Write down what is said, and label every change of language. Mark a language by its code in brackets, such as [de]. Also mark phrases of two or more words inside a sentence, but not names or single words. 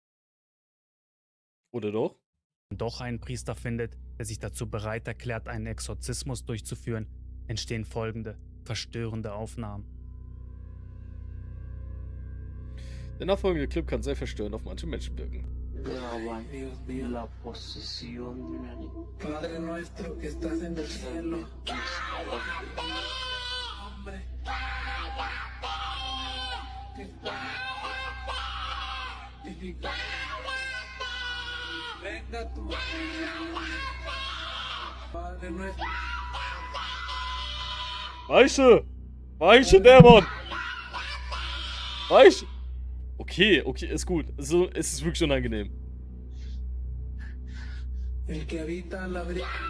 [de] Oder doch? doch einen Priester findet, der sich dazu bereit erklärt, einen Exorzismus durchzuführen, entstehen folgende verstörende Aufnahmen. Der nachfolgende Clip kann sehr verstörend auf manche Menschen wirken. [es] La posesión de una niña. Padre nuestro que estás en el cielo. Hombre. Venga tu Padre nuestro. [de] Weiche! Weiche, Dämon! Weiche! Okay, okay, ist gut. Also, es ist wirklich unangenehm. [es] El que habita la brisa.